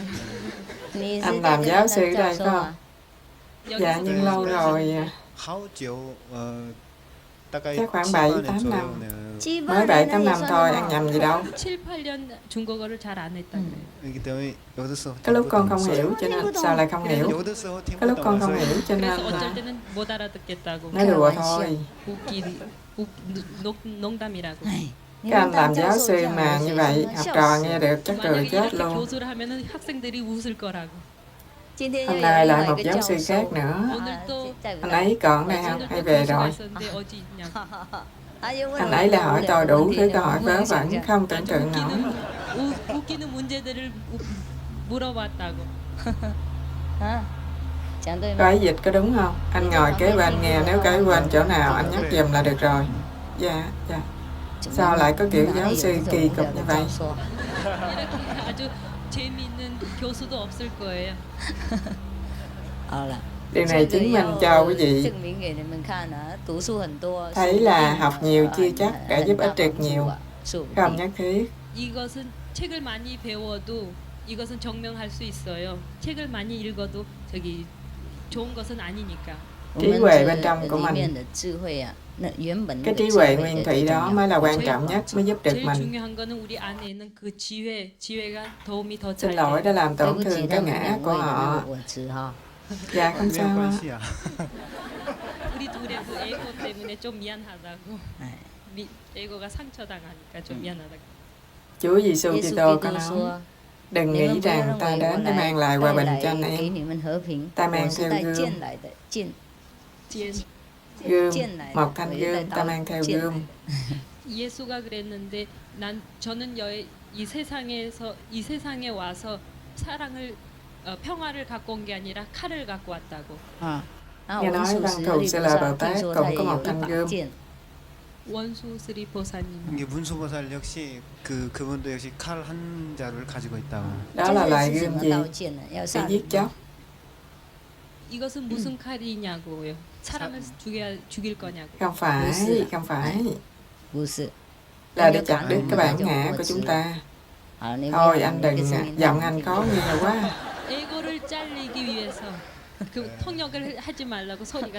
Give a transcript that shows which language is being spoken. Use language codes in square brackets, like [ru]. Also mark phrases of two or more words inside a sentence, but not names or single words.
[zh] 你是 [vi] anh [zh] 在 [vi] làm [zh] 跟 [vi] giáo [zh] 他 [vi] sư [zh] 当教 [vi] đây [zh] 授 [vi] phải [zh] 啊 [vi] không? Dạ nhưng lâu rồi, [zh] 好久 大概 [vi] chắc khoảng 7, 7, 8 8 [zh] 左右 [vi] năm. [zh] 呢 [vi] Mới 7, 8 năm thôi, ăn nhầm gì đâu. [ko] 7, 8년 중국어를 잘 안 했다 그래요. 그렇기 때문에 여기서 [vi] Cái lúc con không hiểu cho nên sao lại không hiểu? [ko] 여기서 [vi] Cái lúc con không hiểu cho nên [ko] 그래서 어쩔 [vi] là [ko] 때는 못 알아듣겠다고. [vi] nói đùa thôi. [ko] 농담이라고. [zh] 哎，你 [vi] Các [zh] 们 [vi] anh [zh] 当 [vi] làm [zh] 教 [vi] giáo [zh] 授这 [vi] sư [zh] 样 [vi] mà [zh] 的 [vi] như [zh] 学 [vi] vậy, [zh] 生 [vi] học [zh] 笑 [vi] trò [zh] 死 [vi] nghe [zh] 了。 [vi] được chắc cười [ko] 만약에 [vi] chết [ko] 이렇게 [vi] luôn. [ko] 교수를 하면은 학생들이 웃을 거라고. [zh] 今天又 [vi] Hôm [zh] 有 [vi] nay [zh] 另 [vi] lại [zh] 外 [vi] một [zh] 一个 [vi] giáo [zh] 教 [vi] sư [zh] 授 [vi] khác nữa. [ko] 오늘도 [zh] 在舞 [vi] Anh [zh] 台。 [vi] ấy còn đây không? [ko] 오늘도 [vi] Hay về [ko] 교수가 [vi] rồi? [ko] 있었는데 어디 있냐고. [vi] Anh ấy là hỏi tôi đủ thứ câu hỏi vớ vẩn không tưởng tượng nổi. [ko] 웃기는 문제들을 물어봤다고. [zh] 啊，讲对 [vi] Cô [zh] 吗？ [vi] ấy dịch có đúng không? Anh ngồi kế bên nghe, nếu cái quên chỗ nào anh nhắc giùm là được rồi. Dạ, dạ. Sao lại có kiểu giáo sư kỳ cục như vậy? [ko] 이렇게 아주 재미있는 교수도 없을 거예요. [zh] 好了。 [vi] Điều này chứng minh cho quý vị [zh] 证明给你们看啊，读书很多， [vi] thấy là học nhiều chưa chắc đã giúp ích được nhiều. [zh] 说不 [vi] Không [zh] 定。 [vi] nhất thiết. [ko] 이것은 책을 많이 배워도 이것은 증명할 수 있어요. 책을 많이 읽어도 저기 좋은 것은 아니니까. [vi] trí huệ bên trong của mình. Cái trí huệ nguyên thủy đó mới là quan trọng nhất, mới giúp được [ko] 제일 [vi] mình. [ko] 중요한 거는 우리 안에 있는 그 지혜가 도움이 더 [vi] Xin [ko] 잘 [vi] lỗi [ko] 돼요. [vi] đã làm tổn thương cái ngã của họ. Dạ không sao. [ko] 관시야. 우리 둘의 그 에고 때문에 좀 미안하다고. 에고가 상처당하니까 좀 미안하다고. [vi] Chúa Giêsu Kitô có nói, đừng nghĩ rằng ta đến để mang lại hòa bình cho anh em. Ta mang theo gươm, gươm, một thanh gươm, ta mang theo gươm. [ko] 예수가 그랬는데 저는 이 세상에 와서 사랑을 평화를 갖고 온 게 아니라 칼을 갖고 왔다고. [vi] Nghe nói Văn Thù Sư Lợi Bồ Tát cũng có một thanh gươm. [ko] 원수스리 보사님. 이게 문수보살 역시 그분도 역시 칼 한 자루를 가지고 있다고. [vi] Đó là loại gươm gì? Để giết chóc. [ko] 이것은 무슨 칼이냐고요. 사람을 죽일 거냐고. [vi] Không phải. Là để chặt đứt cái bản ngã của chúng ta. Thôi anh đừng, giọng anh khó nghe quá. [ko] 에고를 잘리기 위해서 그 통역을 하지 말라고 소리가